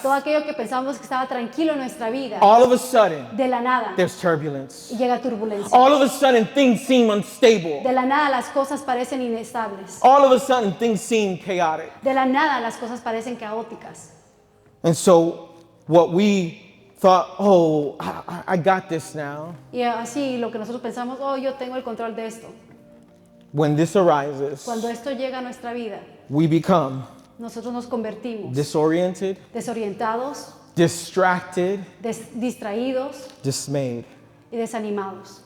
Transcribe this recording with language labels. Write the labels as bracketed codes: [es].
[es] todo aquello que pensamos que estaba tranquilo en nuestra vida, [en] all of a sudden, [es] de la nada [en] there's turbulence. [es] y llega turbulencia. [en] All of a sudden, things seem unstable. [es] De la nada las cosas parecen inestables. [en] All of a sudden, things seem chaotic. [es] De la nada las cosas parecen caóticas. [en] And so what we thought, oh, I got this now. [es] Y así lo que nosotros pensamos, oh, yo tengo el control de esto. [en] When this arises, [es] Cuando esto llega a nuestra vida, [en] we become [es] nosotros nos convertimos [en] disoriented, [es] desorientados, [en] distracted, [es] distraídos [en] dismayed. [es] y desanimados.